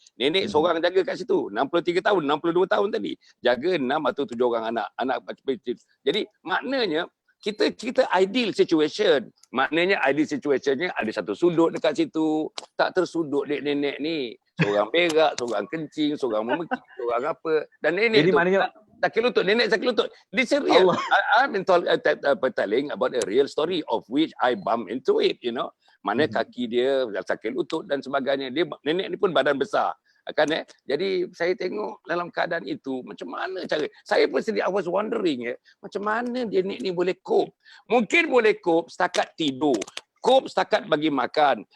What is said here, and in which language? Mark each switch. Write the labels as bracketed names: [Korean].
[Malay] Nenek seorang jaga kat situ, 63 tahun, 62 tahun tadi. Jaga 6 atau 7 orang anak kecil. Jadi maknanya kita ideal situation. Maknanya ideal situationnya ada satu sudut dekat situ, tak tersudut nenek ni. Seorang berak, seorang kencing, seorang memekik, seorang apa. Dan nenek jadi tu maknanya sakit lutut, nenek sakit lutut. [English] This is real. I'm telling about a real story of which I bump into it, you know. [Malay] Mana kaki dia sakit lutut dan sebagainya. Nenek ni pun badan besar. Kan Jadi saya tengok dalam keadaan itu macam mana cara. Saya pun sendiri [English] I was wondering [Malay] macam mana dia ni boleh cope. Mungkin boleh cope setakat tidur. Cope setakat bagi makan.